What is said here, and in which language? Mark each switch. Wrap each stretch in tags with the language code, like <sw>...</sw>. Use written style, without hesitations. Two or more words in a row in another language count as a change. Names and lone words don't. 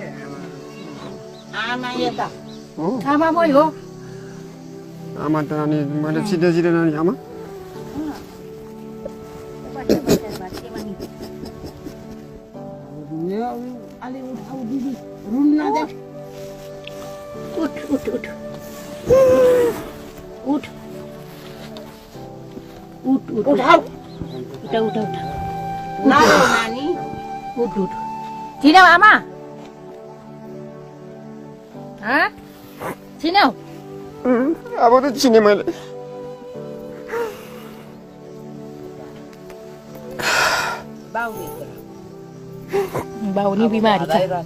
<ne>आमा यता आमा मै हो। आमा त अनि मैले चिनेन नि आमा। अलि उठाउ दिदी, रुम नदे। उठ उठ उठ उठ उठ उठ उठाउ उठा उठा उठा नानी उठ उठ। चिन्यौ आमा? चिन्यौ? अब त चिने मैले। बाउनी बिमारी छ।</ne>